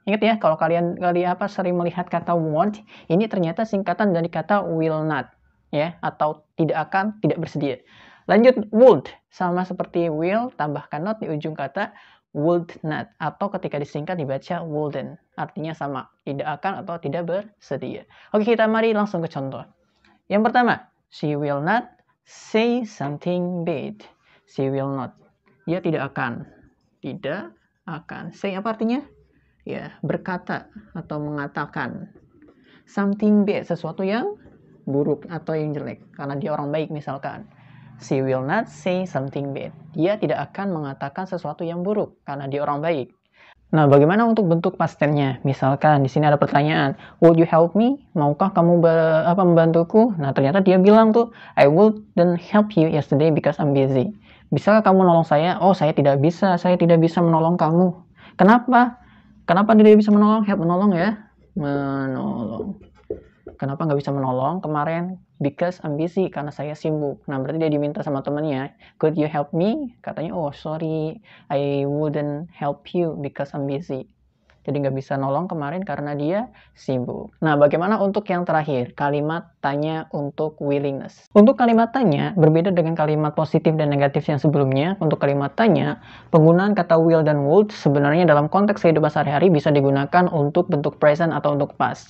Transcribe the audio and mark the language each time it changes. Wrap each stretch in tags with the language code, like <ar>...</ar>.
<id>Ingat ya, kalau kalian sering melihat kata won't, ini ternyata singkatan dari kata will not, ya, atau tidak akan, tidak bersedia. Lanjut, would, sama seperti will, tambahkan not di ujung kata would not, atau ketika disingkat dibaca wouldn't. Artinya sama, tidak akan atau tidak bersedia. Oke, kita mari langsung ke contoh. Yang pertama,</id> <en>she will not say something bad. She will not.</en> <id>Dia tidak akan. Tidak akan. Say apa artinya? Ya, berkata atau mengatakan.</id> <en>Something bad,</en> <id>sesuatu yang buruk atau yang jelek. Karena dia orang baik misalkan.</id> <en>She will not say something bad.</en> <id>Dia tidak akan mengatakan sesuatu yang buruk karena dia orang baik. Nah, bagaimana untuk bentuk past tense-nya? Misalkan di sini ada pertanyaan,</id> <en>would you help me?</en> <id>Maukah kamu membantuku? Nah, ternyata dia bilang tuh,</id> <en>I wouldn't help you yesterday because I'm busy.</en> <id>Bisakah kamu nolong saya? Oh, saya tidak bisa menolong kamu. Kenapa? Kenapa dia bisa menolong? Help, menolong ya. Menolong. Kenapa nggak bisa menolong kemarin?</id> <en>Because I'm busy,</en> <id>karena saya sibuk. Nah, berarti dia diminta sama temennya,</id> <en>could you help me? Katanya, oh sorry, I wouldn't help you because I'm busy.</en> <id>Jadi nggak bisa nolong kemarin karena dia sibuk. Nah, bagaimana untuk yang terakhir? Kalimat tanya untuk willingness. Untuk kalimat tanya, berbeda dengan kalimat positif dan negatif yang sebelumnya. Untuk kalimat tanya, penggunaan kata will dan would sebenarnya dalam konteks kehidupan sehari-hari bisa digunakan untuk bentuk present atau untuk past.</id>